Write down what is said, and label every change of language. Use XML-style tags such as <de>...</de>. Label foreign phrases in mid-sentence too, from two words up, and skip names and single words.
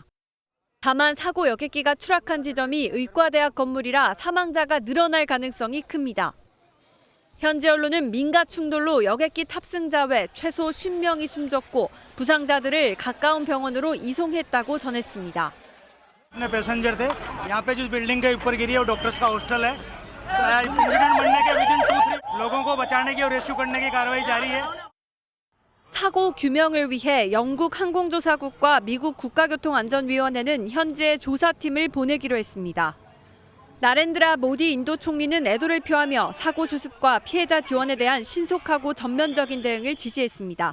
<ko>다만 사고 여객기가 추락한 지점이 의과대학 건물이라 사망자가 늘어날 가능성이 큽니다. 현지 언론은 민가 충돌로 여객기 탑승자 외 최소 50명이 숨졌고 부상자들을 가까운 병원으로 이송했다고 전했습니다.</ko> <hi>पैसेंजर थे यहाँ पे जिस बिल्डिंग के ऊपर गिरी है वो डॉक्टर्स का हॉस्टल है इंसिडेंट बनने के विदिन 2-3 लोगों को बचाने की और रेस्क्यू करने की कार्रवाई जारी है.</hi> <ko>사고 규명을 위해 영국 항공조사국과 미국 국가교통안전위원회는 현지에 조사팀을 보내기로 했습니다. 나렌드라 모디 인도 총리는 애도를 표하며 사고 수습과 피해자 지원에 대한 신속하고 전면적인 대응을 지시했습니다.</ko>